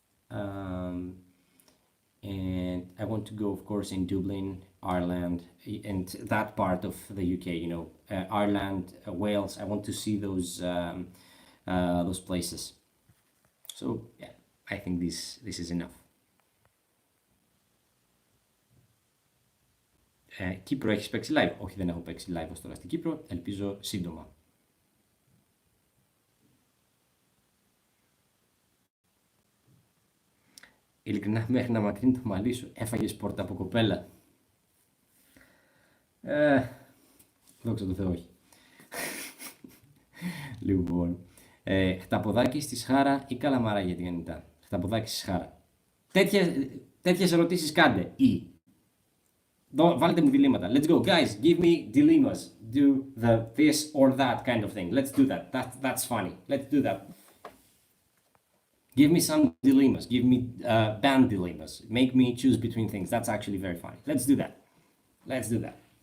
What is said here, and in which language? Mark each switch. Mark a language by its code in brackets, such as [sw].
[en] Um, and I want to go, of course, in Dublin, Ireland, and that part of the UK. Ireland, Wales. I want to see those places. So yeah, I think this is enough. [el] Κύπρο έχεις παίξει live? Όχι, δεν έχω παίξει live ως τώρα στην Κύπρο. Ελπίζω σύντομα. Ειλικρινά, μέχρι να μακρύνει το μαλλί σου, έφαγες πόρτα από κοπέλα. Ε, Δόξα τω Θεώ, όχι. Λοιπόν, χταποδάκι στη Σχάρα ή καλαμάρα για την Ανιτά? Χταποδάκι στη Σχάρα. Τέτοιες ερωτήσεις κάντε. Ή. Βάλτε μου διλήμματα. [en] Let's go, guys. Give me dilemmas. Do the this or that kind of thing. Let's do that. That's funny. Let's do that. Give me some dilemmas. Give me band dilemmas. Make me choose between things. That's actually very funny. Let's do that. Let's do that.